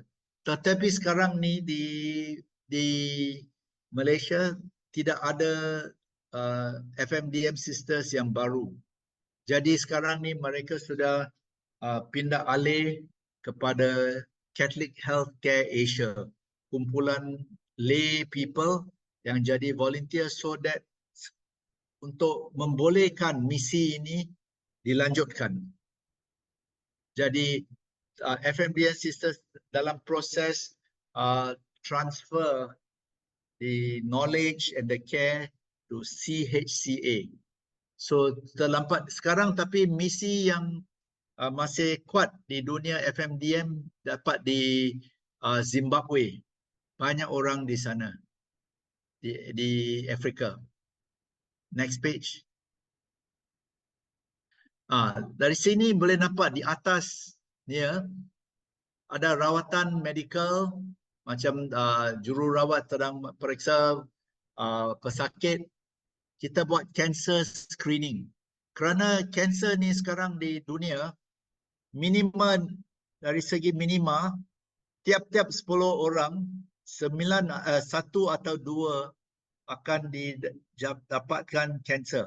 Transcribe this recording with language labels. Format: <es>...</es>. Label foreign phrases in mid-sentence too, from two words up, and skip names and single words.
<ms>Tetapi sekarang ni di Malaysia tidak ada FMDM Sisters yang baru. Jadi sekarang ni mereka sudah pindah alih kepada Catholic Healthcare Asia, kumpulan</ms> <en>lay people</en> <ms>yang jadi volunteer</ms> <en>so that</en> <ms>untuk membolehkan misi ini dilanjutkan. Jadi FMDM Sisters dalam proses</ms> <en>transfer the knowledge and the care to CHCA.</en> <ms>So terlambat sekarang, tapi misi yang masih kuat di dunia FMDM dapat di Zimbabwe. Banyak orang di sana, di Afrika.</ms> <en>Next page.</en> <ms>Dari sini boleh nampak di atas ni ada rawatan medical macam jururawat sedang periksa pesakit. Kita buat</ms> <en>cancer screening.</en> <ms>Kerana kanser ni sekarang di dunia minima, dari segi minima tiap-tiap 10 orang 1 atau 2 akan didapatkan kanser.</ms>